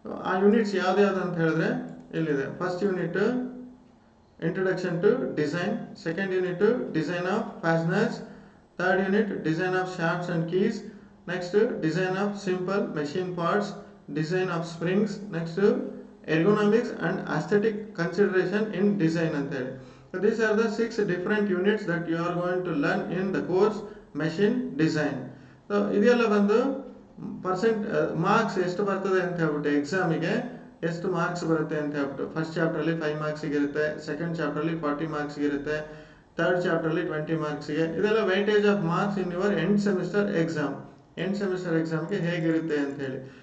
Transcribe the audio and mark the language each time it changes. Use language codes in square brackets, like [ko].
[kn] ಆ ಯೂನಿಟ್ಸ್ ಯಾವ್ದು ಅಂತ ಹೇಳಿದ್ರೆ ಇಲ್ಲಿದೆ. [en] first unit introduction to design, second unit design of fasteners, third unit design of shafts and keys, next design of simple machine parts, design of springs, next ergonomics and aesthetic consideration in design [kn] ಅಂತೇಳಿ. [en] So these are the 6 different units that you are going to learn in the course machine design. [kn] So ಇದೆಲ್ಲ ಬಂದು percent marks ಎಷ್ಟು ಬರ್ತದೆ ಅಂತ ಹೇಳ್ಬಿಟ್ಟು, ಎಕ್ಸಾಮಿಗೆ ಎಷ್ಟು marks ಬರುತ್ತೆ ಅಂತ ಹೇಳ್ಬಿಟ್ಟು, ಫಸ್ಟ್ ಚಾಪ್ಟರ್ಲಿ 5 ಮಾರ್ಕ್ಸಿಗೆ ಇರುತ್ತೆ, ಸೆಕೆಂಡ್ ಚಾಪ್ಟರ್ಲಿ 40 ಮಾರ್ಕ್ಸ್ಗೆ ಇರುತ್ತೆ, ಥರ್ಡ್ ಚಾಪ್ಟರ್ಲಿ 20 ಮಾರ್ಕ್ಸ್ಗೆ. ಇದೆಲ್ಲ [en] Weightage of marks in your end semester exam. [kn] End semester ಎಕ್ಸಾಮ್ಗೆ ಹೇಗಿರುತ್ತೆ ಅಂತ ಹೇಳಿ.